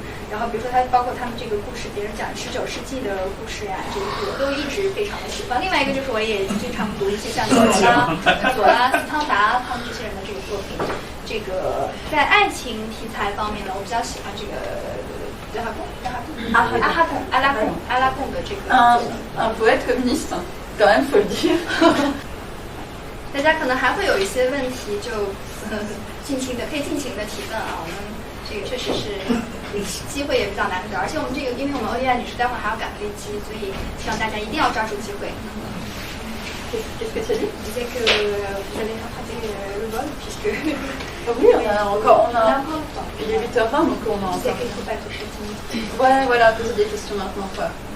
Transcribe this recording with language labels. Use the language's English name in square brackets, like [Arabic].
[Chinese] 然后比如说包括他们这个故事，别人讲19世纪的故事呀，这个我都一直非常的喜欢。另外一个就是我也经常读一些像左拉、斯汤达他们这些人的这个作品。这个在爱情题材方面呢，我比较喜欢这个阿拉贡的这个 [French] un poète communiste, quand même, faut le dire. [Chinese] 大家可能还会有一些问题，就可以尽情的提问啊。我们这个确实是机会也比较难得，而且我们这个因为我们欧丽亚女士待会儿还要赶飞机，所以希望大家一定要抓住机会。 [French] Qu'est-ce que tu as dit? Je disais que vous allez rattraper le vol puisque oui, on a encore il est 8h20 donc on a encore. qu'il ne faut pas toucher timide. Ouais, voilà, poser des questions maintenant quoi.